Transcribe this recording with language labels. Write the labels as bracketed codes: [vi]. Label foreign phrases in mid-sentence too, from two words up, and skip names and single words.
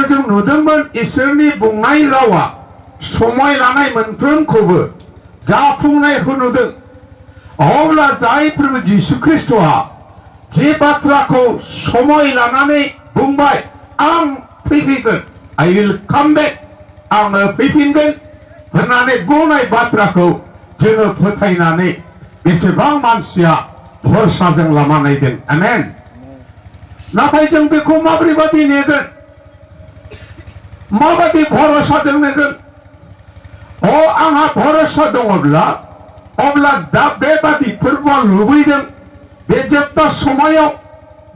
[brx] जों नुदोंमोन इसोरनि बुंनाय रावा समय लानाय मोनफ्रोमखौबो जाफुंनायखौ नुदों अब्ला जाय प्रभु जिसु ख्रिस्टआ जे बाथ्राखौ समय लानानै बुंबाय आं फैफिनगोन [en] I will come back [brx] आङो फैफिनगोन होननानै बुंनाय बाथ्राखौ जोङो फोथायनानै बेसेबां मानसिया भरसाजों लामा नायदों आमेन नाथाय जों बेखौ माबोरैबादि नेगोन माबादि भरसाजों नेगोन अ आंहा भरसा दङब्ला अब्ला दा बेबादि फोरबोआ लुबैदों बे जोबथा समायाव बे